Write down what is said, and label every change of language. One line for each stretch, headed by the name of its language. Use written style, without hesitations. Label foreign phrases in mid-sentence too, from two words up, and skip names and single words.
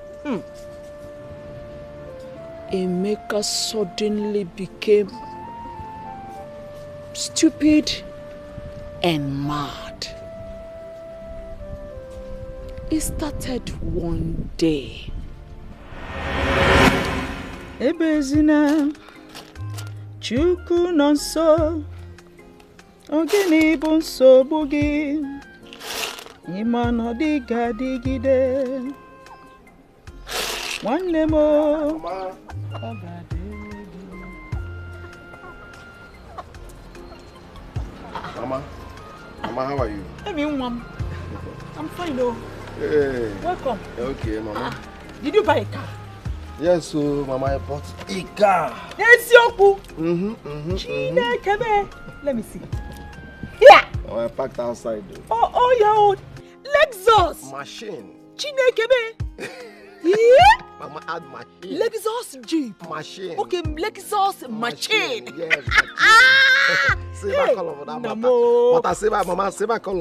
English: Emeka suddenly became stupid and mad. It started one day.
Igbo: Ebezina Chukwu nọ nso Ogini bụ nsogbu gị Ịma na ọ dịghị adịgide Nwanne m
English: Mama, how are you? Hey, Mom. I'm fine, though. Hey. Welcome. Okay, Mama. Did you buy a car? Yes, so Mama, I bought a car.
Igbo: Eziokwu. Chineke.
English: Let me see. Here. Mama, I parked outside. Oh, your own Lexus. Machine. Chineke. Yeah. Mama, add machine. Lexus Jeep. Machine. Okay, Lexus machine. Yes, machine. Silver color for that matter. But I silver, Mama, silver color.